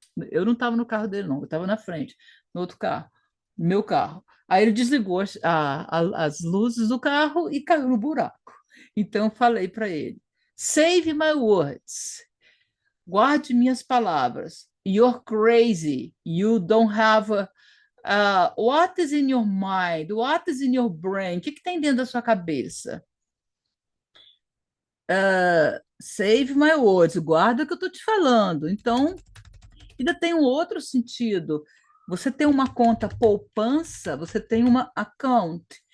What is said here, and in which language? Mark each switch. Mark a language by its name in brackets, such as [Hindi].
[Portuguese] Eu não estava no carro dele, não, eu estava na frente, no outro carro, no meu carro. Aí ele desligou as luzes do carro e caiu no buraco. Então eu falei para ele: [English] Save my words. [Portuguese] Guarde minhas palavras. [English] You're crazy. You don't have what is in your mind? What is in your brain? [Portuguese] O que tem dentro da sua cabeça? [English] Save my words. [Portuguese] Guarda o que eu estou te falando. Então, ainda tem um outro sentido. Você tem uma conta poupança, você tem uma account.